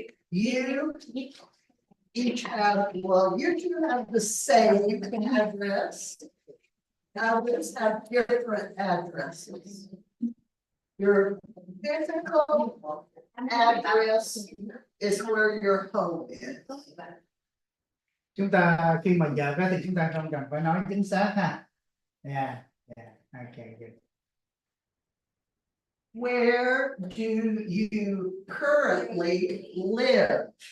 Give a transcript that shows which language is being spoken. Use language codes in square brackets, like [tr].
[en] You each have, well, you two have the same address. Others have different addresses. Your physical address is where your home is. [vi] Chúng ta khi mà dợt á thì chúng ta không cần phải nói chính xác ha. [en] Yeah, okay, good. Where do you currently live?